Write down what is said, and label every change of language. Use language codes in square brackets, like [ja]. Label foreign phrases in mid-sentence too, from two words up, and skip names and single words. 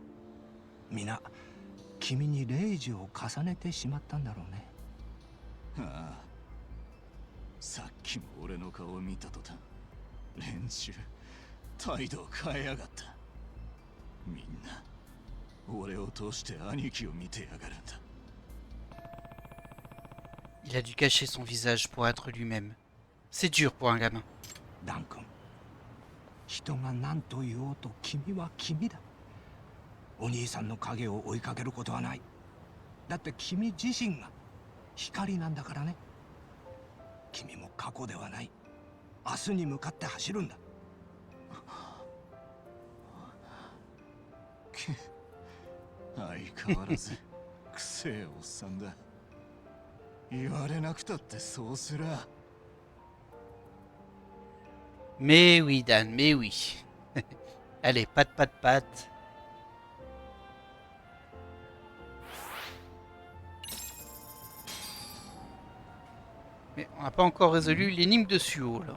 [ja] 皆君にレイジを重ねてしまったんだろうね。ああ、さっきも俺の顔を見た途端、連中態度を変えやがった。みんな俺を通して兄貴を見てやがるんだ。 [fr] il a dû cacher son visage pour être lui-même. C'est dur pour un gamin. [ja] ダン君、人が何と言おうと君は君だ。お兄さんの影を追いかけることはない。だって君自身が光なんだからね。君も過去ではない。明日に向かって走るんだ。相変わらずくせえおっさんだ。言われなくたってそうすら。 [fr] Mais oui, Dan, mais oui. Allez, patte, patte, patte. Mais on n'a pas encore résolu l'énigme de Suo, là.